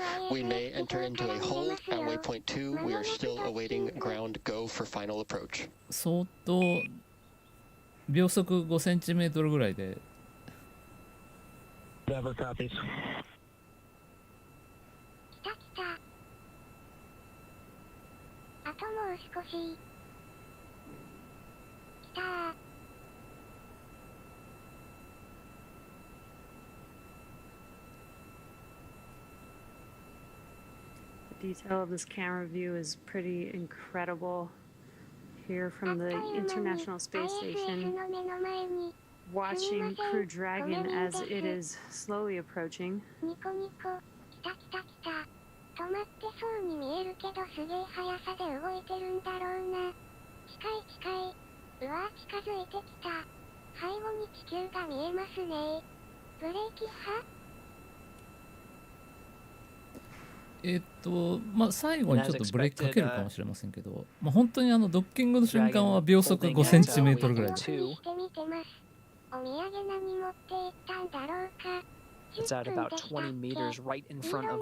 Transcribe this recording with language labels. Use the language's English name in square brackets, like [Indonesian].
[English] We may enter into a hold at waypoint 2. We are still awaiting ground go for final approach. [Japanese] 相当秒速5センチメートルぐらいで [English] Never copies. [Japanese] あともう少し。来たー。 [English] The detail of this camera view is pretty incredible. Here from the International Space Station, watching Crew Dragon as it is slowly approaching. [Japanese] ニコニコ。来た来た来た。止まってそうに見えるけどすげえ速さで動いてるんだろうな。近い近い。うわー近づいてきた。背後に地球が見えますね。ブレーキ派？まあ最後にちょっとブレーキかけるかもしれませんけど、まあ本当にドッキングの瞬間は秒速5センチメートルぐらいで。してみてます。お土産何持っていったんだろうか。 [English] It's at about 20 meters right in front of